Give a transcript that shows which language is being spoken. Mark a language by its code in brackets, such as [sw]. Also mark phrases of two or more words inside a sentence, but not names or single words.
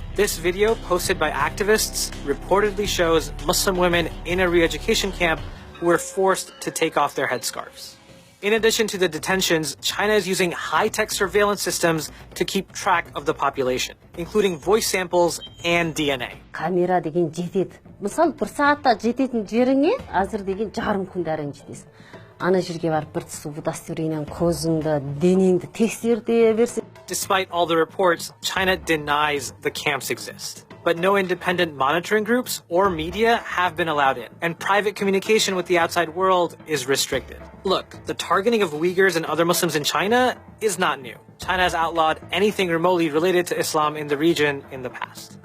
[en] This video, posted by activists, reportedly shows Muslim women in a re-education camp who were forced to take off their headscarves. In addition to the detentions, China is using high-tech surveillance systems to keep track of the population, including voice samples and DNA. [kk] Камера деген жетеді. Мысалы, бір саатта жететін жеріңе азыр деген жарым күндерің жетесің. Ана жерге барып бір түсі удостоверениең көзіңді, денеңді тексерте берсе. [en] Despite all the reports, China denies the camps exist. But no independent monitoring groups or media have been allowed in, and private communication with the outside world is restricted. Look, the targeting of Uyghurs and other Muslims in China is not new. China has outlawed anything remotely related to Islam in the region in the past.